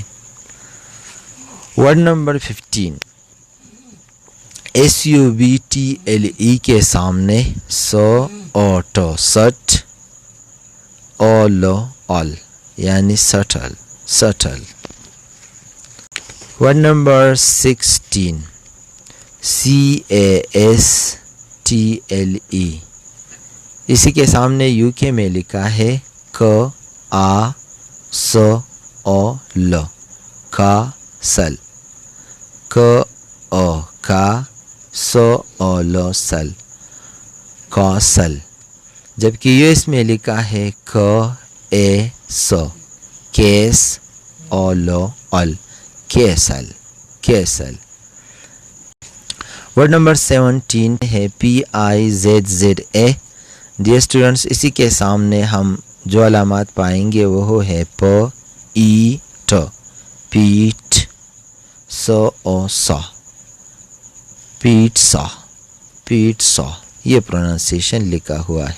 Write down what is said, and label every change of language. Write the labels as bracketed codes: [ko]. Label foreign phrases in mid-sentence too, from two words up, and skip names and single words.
[en] word number [ur] 15 SUBTLE کے سامنے سو اوٹو، سٹ، اولو آل یعنی سٹل سٹل. [en] word number [ur] 16 CASTLE. اسی کے سامنے یو کے میں لکھا ہے ک آ س او ل، کا سل. ک او کا، سو او لو سل، کوسل. جبکہ US میں لکھا ہے ک اے س کیس اولو ال کیسل کیسل. [en] word number [ur] 17 ہے PIZZA. [en] dear students [ur] اسی کے سامنے ہم جو علامات پائیں گے وہ ہے پ ای ٹ پیٹ س او سا پیٹ سا پیٹ سا یہ پروننسیشن لکھا ہوا ہے.